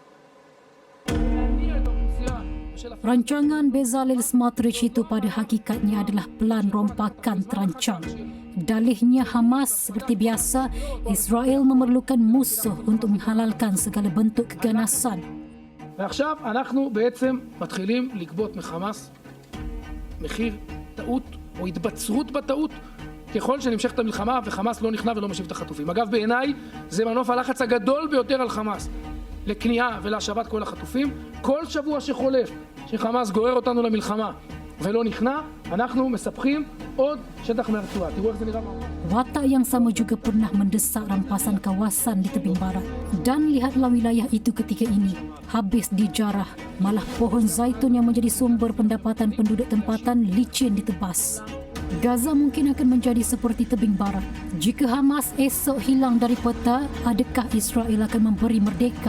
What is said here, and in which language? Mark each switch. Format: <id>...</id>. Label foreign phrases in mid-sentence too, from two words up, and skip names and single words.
<ms>Rancangan Bezalel Smotrich itu pada hakikatnya adalah pelan rompakan terancang. Dalihnya Hamas seperti biasa, Israel memerlukan musuh untuk menghalalkan segala bentuk keganasan.</ms> <he>ועכשיו אנחנו בעצם מתחילים לגבות מחמאס מחיר טעות או התבצרות בטעות ככל שנמשכת המלחמה וחמאס לא נכנע ולא משיב את החטופים. אגב, בעיניי זה מנוף הלחץ הגדול ביותר על חמאס לכניעה ולהשבת כל החטופים. כל שבוע שחולף שחמאס גורר אותנו למלחמה ולא נכנע, אנחנו מספחים עוד שטח מהרצועה. תראו איך זה נראה.</he> <ms>Watak yang sama juga pernah mendesak rampasan kawasan di tebing barat. Dan lihatlah wilayah itu ketika ini. Habis dijarah, malah pohon zaitun yang menjadi sumber pendapatan penduduk tempatan licin ditebas. Gaza mungkin akan menjadi seperti tebing barat. Jika Hamas esok hilang dari peta, adakah Israel akan memberi merdeka?</ms>